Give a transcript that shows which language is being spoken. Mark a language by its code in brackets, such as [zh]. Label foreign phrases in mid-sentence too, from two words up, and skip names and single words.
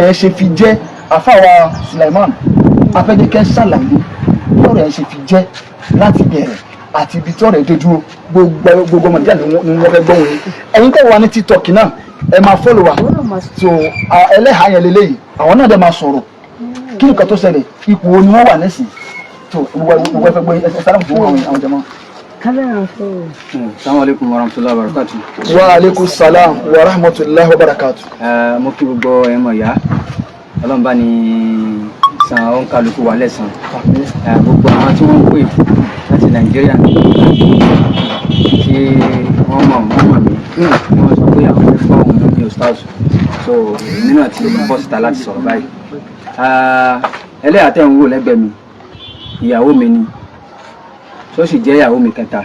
[yo] yẹn ṣe fi jẹ́ àáfàá wa Sulaiman afẹ́jẹ́kẹ́ ṣàlàyé bí ọ̀rọ̀ yẹn ṣe fi jẹ́ láti bẹ̀rẹ̀ àti ibi tí ọ̀rọ̀ yẹn dé dúró gbogbo ọmọdé ni wọ́n fẹ́ gbọ́ wọn ẹ̀yin tẹ́ wà ní TikTok náà ẹ máa fọ́lọ̀ wa so ẹlẹ́hàá yẹn lélẹ́yìí àwọn náà dẹ̀ máa sọ̀rọ̀ kí nìkan tó ṣẹlẹ̀ ipò wo ni wọ́n wà lẹ́sìn tó gbogbo ẹfẹ́ gbé ẹ sára fún àwọn jẹmọ́. [ar] السلام عليكم ورحمة الله وبركاته. وعليكم السلام ورحمة الله وبركاته. [yo] Mo kí gbogbo ẹ̀mọ̀ ìyá Ọlọ́run bá ní san òǹkàlùkù wa lẹ́san gbogbo àwọn tí wọ́n ń pè láti Nàìjíríà tí wọ́n mọ̀ mí wọ́n sọ pé àwọn fẹ́ fọ́ òun ní ustaz so nínú àti bọ́ síta láti sọ̀rọ̀ báyìí ẹlẹ́yà tẹ́ ń wò lẹ́gbẹ̀ẹ́ mi ìyàwó mi ni tó sì jẹ́ ìyàwó mi kẹta.